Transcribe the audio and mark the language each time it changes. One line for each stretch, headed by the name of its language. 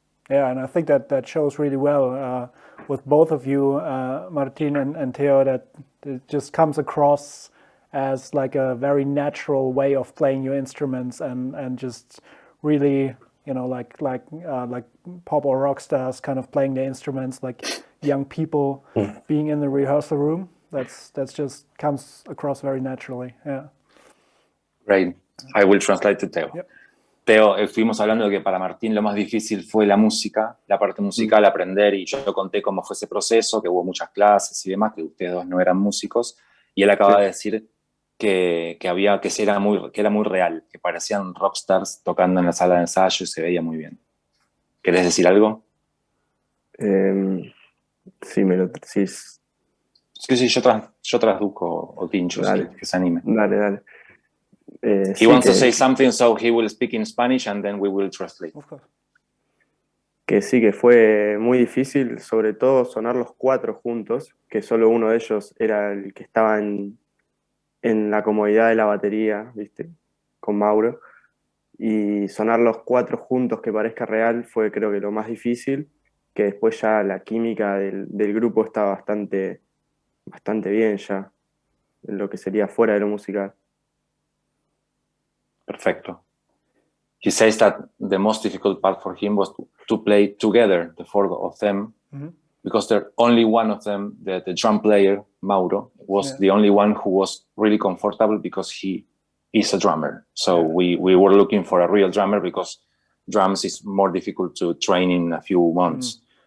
English: Yeah, and I think that shows really well with both of you, Martin and Theo, that it just comes across as like a very natural way of playing your instruments, and just really, you know, like pop or rock stars kind of playing their instruments, like young people being in the rehearsal room. That's just comes across very naturally. Yeah. Right. I will translate to Theo. Yep.
Spanish: Theo, estuvimos hablando de que para Martín lo más difícil fue la música, la parte musical, aprender, y yo conté cómo fue ese proceso, que hubo muchas clases y demás, que ustedes dos no eran músicos, y él acaba de decir que era muy real, que parecían rockstars tocando en la sala de ensayo y se veía muy bien. ¿Querés decir algo? Sí, me lo decís. Sí, yo traduzco o tincho, dale. que se anime. Dale.
English: He
Spanish: sí,
English: wants to say something, so he will speak in Spanish and then we will translate. Of course.
Spanish: que sí, que fue muy difícil, sobre todo sonar los cuatro juntos, que solo uno de ellos era el que estaba en la comodidad de la batería, ¿viste? Con Mauro. Y sonar los cuatro juntos que parezca real fue creo que lo más difícil, que después ya la química del grupo está bastante bien ya, en lo que sería fuera de lo musical. Perfecto.
English: He says that the most difficult part for him was to play together, the four of them, because the only one of them, the drum player, Mauro, was the only one who was really comfortable because he is a drummer. So we were looking for a real drummer because drums is more difficult to train in a few months.